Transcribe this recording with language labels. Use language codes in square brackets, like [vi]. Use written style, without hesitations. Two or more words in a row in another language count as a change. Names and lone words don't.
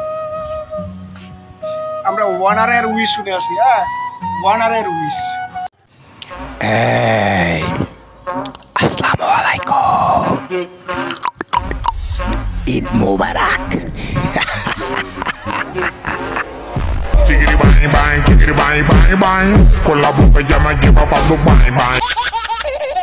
[bn] আমরা ওয়ানারের উইশ শুনে আসি। হ্যাঁ, ওয়ানারের উইশ। [ar] السلام عليكم، عيد مبارك. [en] Chickity bang bang, [es] con la boca ya me lleva pa' Dubai bang.